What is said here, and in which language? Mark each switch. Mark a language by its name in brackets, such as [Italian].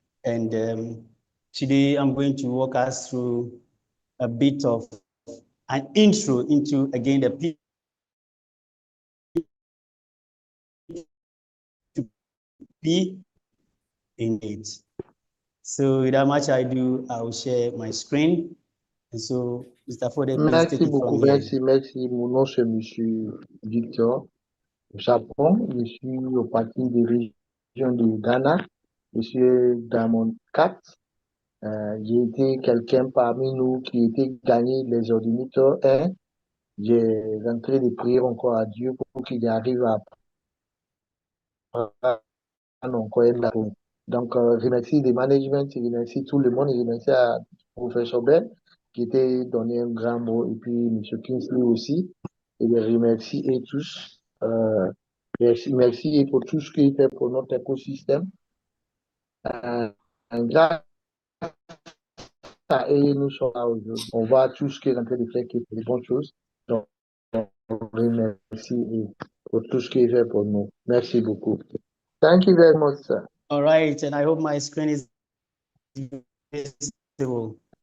[English] And today I'm going to walk us through a bit of an intro into, again, the P in it. So without much ado, I will share my screen. And so, Mr. Fode, please take it from here. [French] Merci. Mon nom, c'est M. Victor Japon. Je suis au parti de région de Ghana. Je suis Diamond 4. J'ai été quelqu'un parmi nous qui était gagné les ordinateurs 1. J'ai rentré de prier encore à Dieu pour qu'il arrive à encore là. Donc, je remercie le management, je remercie tout le monde, je remercie à professeur Ben qui était donné un grand mot, et puis M. Kingsley aussi. Et je remercie et tous. Merci pour tout ce qu'il fait pour notre écosystème. Un grand et nous sommes là aujourd'hui. On va tout ce qui est en train de faire qui est des bonnes choses. Donc, on remercie pour tout ce qui est fait pour nous. Merci beaucoup. [English] Thank you very much, sir. All right, and I hope my screen is visible.